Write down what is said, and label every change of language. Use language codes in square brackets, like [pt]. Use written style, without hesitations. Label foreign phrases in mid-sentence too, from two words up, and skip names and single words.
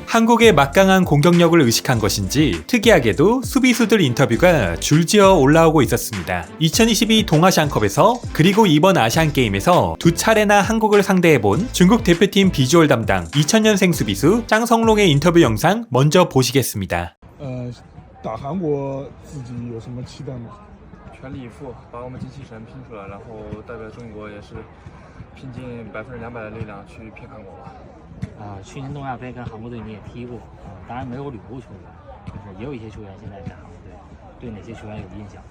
[ko] 한국의 막강한 공격력을 의식한 것인지 특이하게도 수비수들 인터뷰가 줄지어 올라오고 있었습니다. 2022 동아시안컵에서 그리고 이번 아시안게임에서 두 차례나 한국을 상대해본 중국 대표팀 비주얼 담당 2000년생 수비수 짱성롱의 인터뷰 영상 먼저 보시겠습니다. [zh] 打韩国自己有什么期待吗？全力以赴，把我们精气神拼出来，然后代表中国也是拼尽200%的力量去拼韩国吧。去年东亚杯跟韩国队你也踢过，当然没有旅游球员，就是也有一些球员现在在韩国队，对哪些球员有印象？